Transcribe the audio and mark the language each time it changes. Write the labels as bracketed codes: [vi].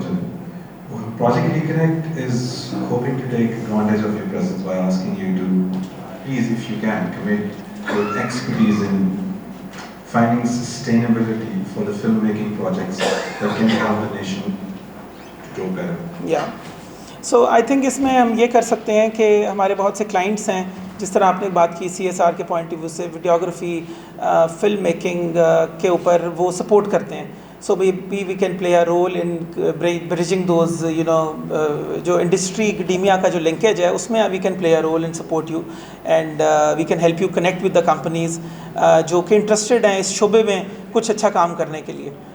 [en] چلیں, Project Reconnect is hoping to take advantage of your presence by asking you to please, if you can, commit your expertise in finding sustainability for the filmmaking projects that can help the nation to grow better. Yeah. So I think [ur] اس میں ہم یہ کر سکتے ہیں کہ ہمارے بہت سے کلائنٹس ہیں, جس طرح آپ نے بات کی CSR کے پوائنٹ آف ویو سے, ویڈیوگرافی, فلم میکنگ کے اوپر وہ سپورٹ کرتے ہیں. [en] So we can play a role in bridging those [ur] جو انڈسٹری اکیڈیمیا کا جو لنکیج ہے اس میں [en] we can play a role and support you, and we can help you connect with the companies [ur] جو کہ انٹرسٹڈ ہیں اس شعبے میں کچھ اچھا کام کرنے کے لیے.